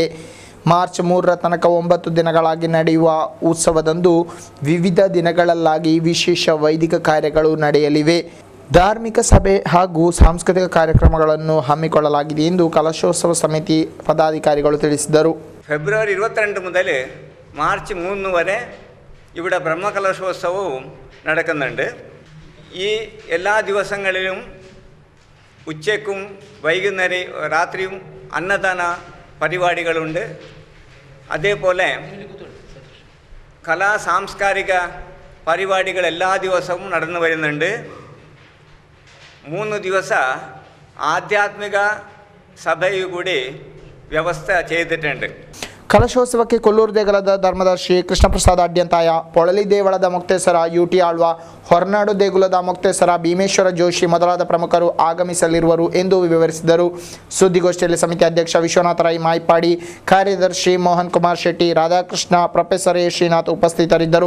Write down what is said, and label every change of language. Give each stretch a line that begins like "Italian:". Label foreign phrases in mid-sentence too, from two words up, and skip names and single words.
Kannada: ಮಾರ್ಚ್ 3ರ ತನಕ 9 ದಿನಗಳಾಗಿ ನಡೆಯುವ ಉತ್ಸವದಂದು ವಿವಿಧ ದಿನಗಳಲ್ಲಾಗಿ ವಿಶೇಷ ವೈದಿಕ ಕಾರ್ಯಗಳು ನಡೆಯಲಿವೆ. ಧಾರ್ಮಿಕ ಸಭೆ ಹಾಗೂ ಸಾಂಸ್ಕೃತಿಕ ಕಾರ್ಯಕ್ರಮಗಳನ್ನು ಹಮ್ಮಿಕೊಳ್ಳಲಾಗಿದೆ ಎಂದು ಕಲಶೋತ್ಸವ ಸಮಿತಿ ಪದಾಧಿಕಾರಿಗಳು ತಿಳಿಸಿದರು.
Malayalam: ഫെബ്രുവരി 22 മുതൽ മാർച്ച് 3 വരെ ഇവിടെ ബ്രഹ്മകലശോത്സവവും നടക്കുന്നുണ്ട്. ഈ എല്ലാ ദിവസങ്ങളിലും ഉച്ചയ്ക്കും വൈകുന്നേരം രാത്രിയും അന്നദാന പരിപാടികളുണ്ട്. അതേപോലെ കലാ സാംസ്കാരിക പരിപാടികൾ എല്ലാ ദിവസവും നടന്നു വരുന്നുണ്ട്. 3 ദിവസ ആധ്യാത്മിക സഭയും കൂടി ವ್ಯವಸ್ಥೆ ചെയ്തിട്ടുണ്ട്.
Kannada: ಕಲಶೋತ್ಸವಕ್ಕೆ ಕೊಲ್ಲೂರು ದೇಗುಲದ ಧರ್ಮದರ್ಶಿ ಕೃಷ್ಣಪ್ರಸಾದ ಅಡ್ಯಂತಾಯ, ಪೊಳಲಿ ದೇವಳದ ಮೊಕ್ತೇಸರ UT ಆಳ್ವ, ಹೊರನಾಡು ದೇಗುಲದ ಮೊಕ್ತೇಸರ ಭೀಮೇಶ್ವರ ಜೋಶಿ ಮೊದಲಾದ ಪ್ರಮುಖರು ಆಗಮಿಸಲಿರುವರು ಎಂದು ವಿವರಿಸಿದರು. ಸುದ್ದಿಗೋಷ್ಠಿಯಲ್ಲಿ ಸಮಿತಿ ಅಧ್ಯಕ್ಷ ವಿಶ್ವನಾಥ ರೈ ಮಾಯ್ಪಾಡಿ, ಕಾರ್ಯದರ್ಶಿ ಮೋಹನ್ ಕುಮಾರ್ ಶೆಟ್ಟಿ, ರಾಧಾಕೃಷ್ಣ, ಪ್ರೊಫೆಸರ್ ಎ ಶ್ರೀನಾಥ್ ಉಪಸ್ಥಿತರಿದ್ದರು.